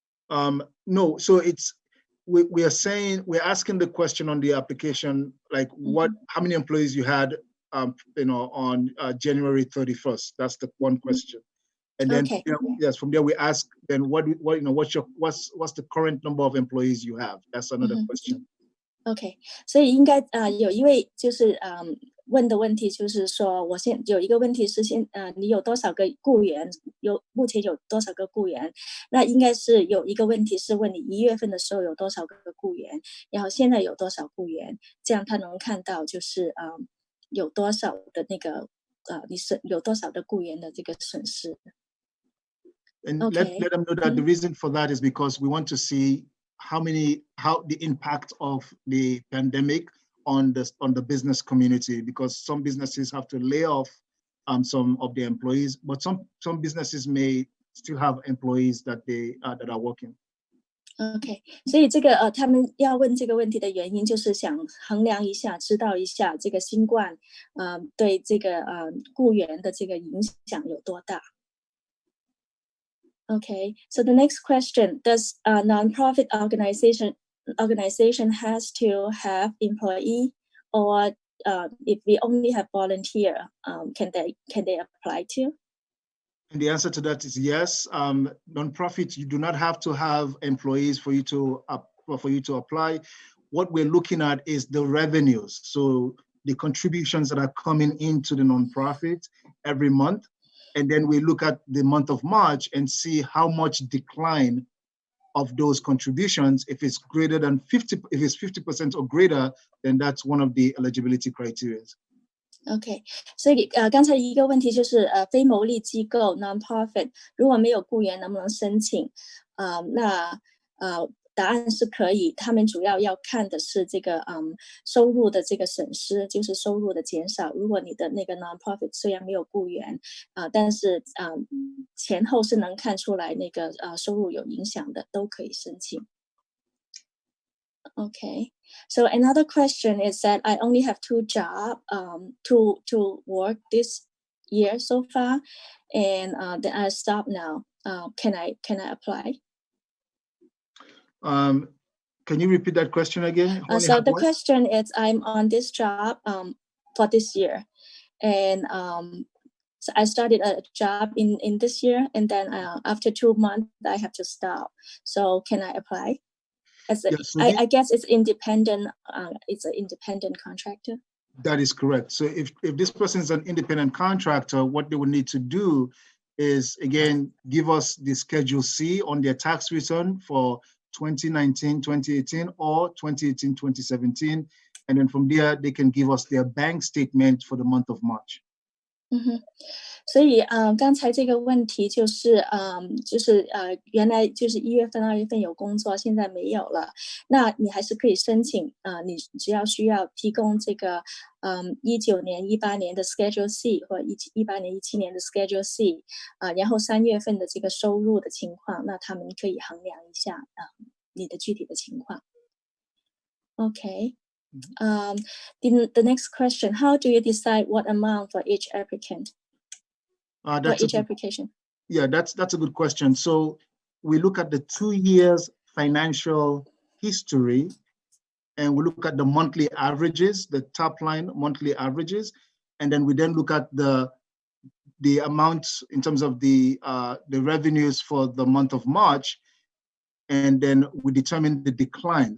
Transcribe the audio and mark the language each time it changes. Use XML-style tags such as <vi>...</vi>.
<en>No, so it's we are saying, we're asking the question on the application, like how many employees you had on January 31st. That's the one question. And then yes, from there we ask then what's the current number of employees you have? That's another question.</en> <zh>OK， 所以应该有一位就是问的问题就是说，我有一个问题是你有多少个雇员？目前有多少个雇员？那应该是有一个问题是问你1月份的时候有多少个雇员，然后现在有多少雇员，这样他能看到就是有多少的那个你有多少的雇员的这个损失。</zh> <en>And let them know that the reason for that is because we want to see how the impact of the pandemic on the business community, because some businesses have to lay off some of their employees, but some businesses may still have employees that are working.</en> <zh>OK， 所以这个他们要问这个问题的原因就是想衡量一下，知道一下这个新冠对这个雇员的这个影响有多大。</zh> <en>Okay, so the next question, does a nonprofit organization has to have employee, or if we only have volunteer, can they apply to? And the answer to that is yes. Nonprofits, you do not have to have employees for you to apply. What we're looking at is the revenues, so the contributions that are coming into the nonprofit every month. And then we look at the month of March and see how much decline of those contributions. If it's greater than 50% or greater, then that's one of the eligibility criteria.</en> <zh>OK， 所以刚才一个问题就是非牟利机构 nonprofit 如果没有雇员能不能申请？那答案是可以，他们主要要看的是这个收入的这个损失，就是收入的减少。如果你的那个 nonprofit 虽然没有雇员但是前后是能看出来那个收入有影响的，都可以申请。OK，</zh> <en>So another question is that I only have 2 jobs to work this year so far, and then I stop now. Can I apply? Can you repeat that question again? So the question is, I'm on this job for this year, and so I started a job in this year, and then after 2 months I have to stop. So can I apply? I guess it's independent. It's an independent contractor. That is correct. So if this person is an independent contractor, what they would need to do is, again, give us the Schedule C on their tax return for 2019, 2018, or 2018, 2017. And then from there, they can give us their bank statement for the month of March.</en> <zh>所以刚才这个问题就是原来就是1月份、2月份有工作，现在没有了，那你还是可以申请你只要需要提供这个19年、18年的 Schedule C 或18年、17年的 Schedule C 然后3月份的这个收入的情况，那他们可以衡量一下你的具体的情况。</zh> <en>Okay. The next question: How do you decide what amount for each applicant? For each application? Yeah, that's a good question. So we look at the 2 years financial history, and we look at the monthly averages, the top line monthly averages, and then we look at the amounts in terms of the revenues for the month of March, and then we determine the decline.</en>